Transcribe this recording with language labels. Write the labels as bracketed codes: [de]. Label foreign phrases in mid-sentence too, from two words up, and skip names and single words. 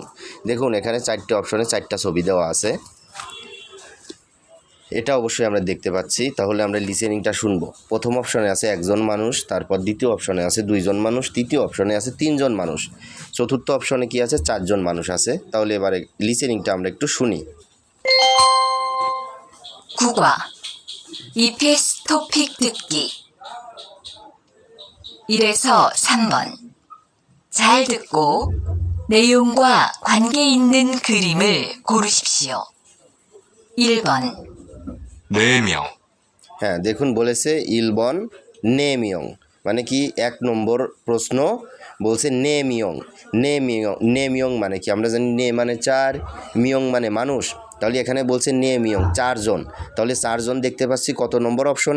[bn] দেখুন এখানে 4টে অপশনে 4টা ছবি দেওয়া আছে। এটা অবশ্যই আমরা দেখতে পাচ্ছি। তাহলে আমরা লিসেনিংটা শুনবো। প্রথম অপশনে আছে একজন মানুষ, তারপর দ্বিতীয় অপশনে আছে 2জন মানুষ, তৃতীয় অপশনে আছে 3জন মানুষ, চতুর্থ অপশনে কি আছে 4জন মানুষ আছে। তাহলে এবারে লিসেনিংটা আমরা একটু শুনি। [ko] 국어 EPS 토픽 듣기 1에서 3번 잘 듣고 내용과 관계 있는 그림을 고르십시오. 1번 4명, [bn] হ্যাঁ, দেখুন বলেছে [ko] 일번 네명 [bn] মানে কি 1 নম্বর প্রশ্ন বলছে নেমিয়ং। নেমিয়ং মানে কি আমরা জানি নে মানে 4, মিয়ং মানে মানুষ। তাহলে এখানে বলছে নেমিয়ং 4জন। তাহলে 4জন দেখতে পাচ্ছি কত নম্বর অপশনে?